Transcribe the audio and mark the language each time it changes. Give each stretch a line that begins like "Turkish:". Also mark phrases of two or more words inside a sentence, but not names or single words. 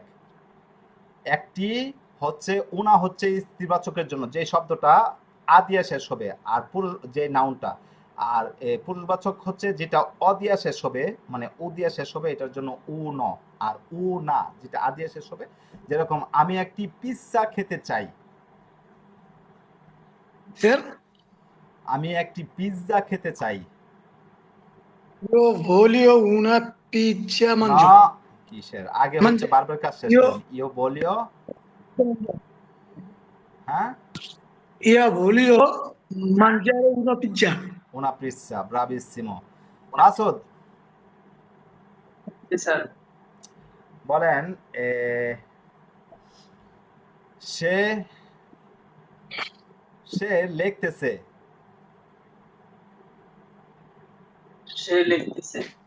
Bangla: একটি হচ্ছে উনা হচ্ছে স্ত্রীবাচকের জন্য যে শব্দটা আ দিয়ে শেষ হবে, আর পুরুষ যে নাউনটা, আর পুরুষবাচক হচ্ছে যেটা অ দিয়া শেষ হবে, মানে উ দিয়া শেষ হবে, এটার জন্য উ ন। আর উ না যেটা আ দিয়ে শেষ হবে, যেরকম আমি একটি পিৎজা খেতে চাই। স্যার, আমি একটি পিৎজা খেতে চাই।
Italian: io voglio una pizza
Bangla: না,
Italian: mangio.
Bangla: কিসের আগে হচ্ছে
Italian: Mangi-
Bangla: বারবার কাজ শেষ
Italian: io,
Bangla: করেন,
Italian: io voglio.
Bangla: হ্যাঁ,
Italian: io voglio mangiare una pizza. una pizza, bravissimo.
Bangla: মাসুদ, জি স্যার। বলেন সে সে লিখতেছে। সে লিখতেছে।